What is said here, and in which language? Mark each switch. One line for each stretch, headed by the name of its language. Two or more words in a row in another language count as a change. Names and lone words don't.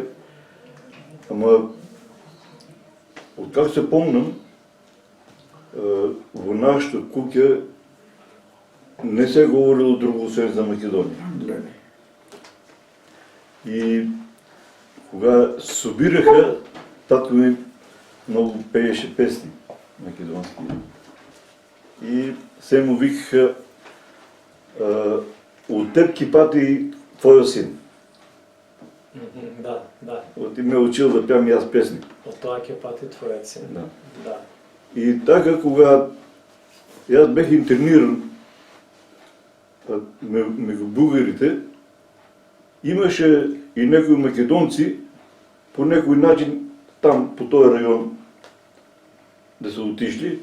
Macedonian: Ама, откако се помнам, во нашата куќа не се говорило друго освен за Македонија. И кога собираха, татко ми много пееше песни македонски. И се му викаха от теб ки пати твоя син. Да. Ти ме учил да пеам и аз песни. От тоа ќе пати твојот син. Да. И така, кога аз бех интерниран меѓу бугарите, имаше и некои македонци по некој начин там, по тој рајон, да се отишли.